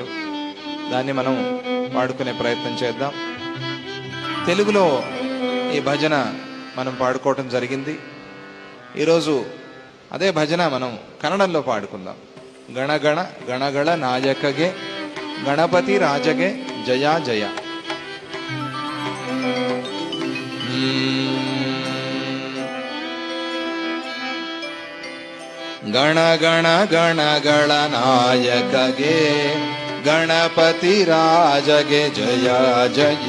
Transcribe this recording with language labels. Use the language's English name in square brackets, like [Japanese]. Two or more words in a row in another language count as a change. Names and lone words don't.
[Telugu] దాన్ని మనం పాడుకునే ప్రయత్నం చేద్దాం. తెలుగులో ఈ భజన మనం పాడుకోవటం జరిగింది. ఈరోజు అదే భజన మనం కన్నడంలో పాడుకుందాం. [Kannada] ಗಣಗಣ ಗಣಗಳ ನಾಯಕಗೆ ಗಣಪತಿ ರಾಜಗೆ ಜಯಾ ಜಯ. ಗಣ ಗಣ ಗಣ ಗಣ ನಾಯಕಗೆ ಗಣಪತಿ ರಾಜಗೆ ಜಯ ಜಯ.